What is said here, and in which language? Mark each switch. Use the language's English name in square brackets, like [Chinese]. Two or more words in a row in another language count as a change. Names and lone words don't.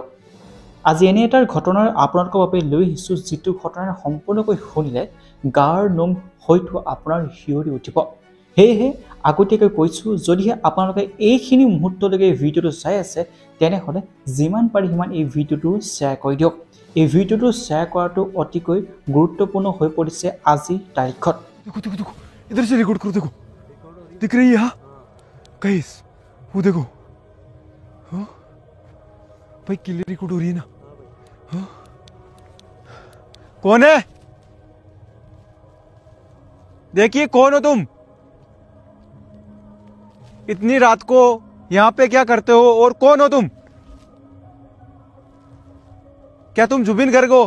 [Assamese] আজি এনে এটাৰ ঘটনাৰ আপোনালোকৰ বাবে লৈ আহিছোঁ যিটো ঘটনাৰ সম্পূৰ্ণকৈ শুনিলে গাৰ নোম হয়তো আপোনাৰ হিয়ৰি উঠিব। সেয়েহে আগতীয়াকৈ কৈছোঁ যদিহে আপোনালোকে এইখিনি মুহূৰ্তলৈকে ভিডিওটো চাই আছে তেনেহলে যিমান পাৰে সিমান এই ভিডিওটো শেয়াৰ কৰি দিয়ক। এই ভিডিওটো শেয়াৰ কৰাটো অতিকৈ গুৰুত্বপূৰ্ণ হৈ পৰিছে আজিৰ তাৰিখত। [Hindi] देखो देखो देखो इधर से रिकॉर्ड करो। देखो दिख रही है गाइस वो देखो हाँ भाई क्लियर रिकॉर्ड हो रही है ना। हाँ कौन है देखिए कौन हो तुम इतनी रात को यहाँ पे क्या करते हो और कौन हो तुम क्या तुम जुबिन गर्ग हो।